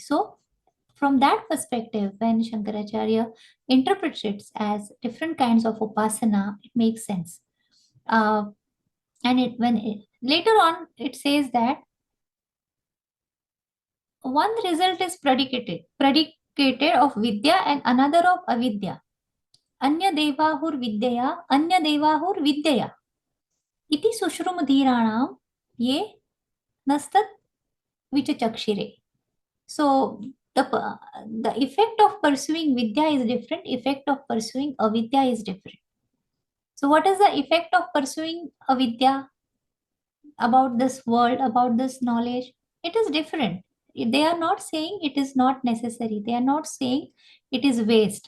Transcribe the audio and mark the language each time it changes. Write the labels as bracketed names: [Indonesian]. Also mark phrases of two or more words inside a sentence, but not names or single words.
[English] So from that perspective, when Shankaracharya interprets it as different kinds of upasana, it makes sense. And later on, it says that one result is predicated of vidya and another of avidya. [Sanskrit] Anya devahur vidyaya, anya devahur vidyaya. Iti sushrumadhiranam ye nastat vichachakshire. [English] So the effect of pursuing vidya is different, effect of pursuing avidya is different. So what is the effect of pursuing avidya about this world, about this knowledge? It is different. They are not saying it is not necessary. They are not saying it is waste.